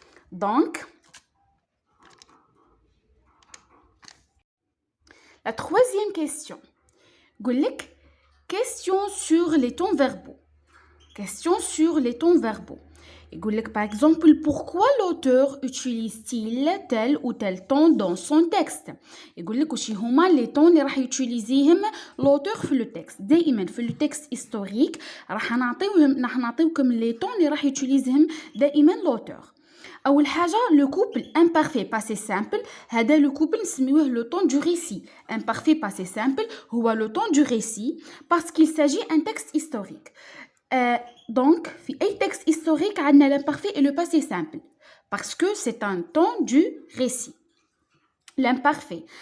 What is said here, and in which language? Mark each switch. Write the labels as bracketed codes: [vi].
[fr] Donc, la troisième question. Question sur les temps verbaux. Question sur les temps verbaux. Par exemple, pourquoi l'auteur utilise-t-il tel ou tel ton dans son texte? [ar] وشي هما [fr] les tons [ar] اللي راح يوتيليزيهم l'auteur في [fr] le texte. [ar] دائما في [fr] le texte historique [ar] راح نعطيوكم [fr] les tons [ar] اللي راح يوتيليزيهم دائما l'auteur. أول حاجة [fr] le couple imparfait passé simple. هذا le couple [ar] نسميوه [fr] le temps du récit. Imparfait passé simple هو le temps du récit parce qu'il s'agit d'un texte historique. Donc, [ar] في أي [fr] texte historique عندنا l'imparfait et le passé simple parce que c'est un temps du récit. L'imparfait.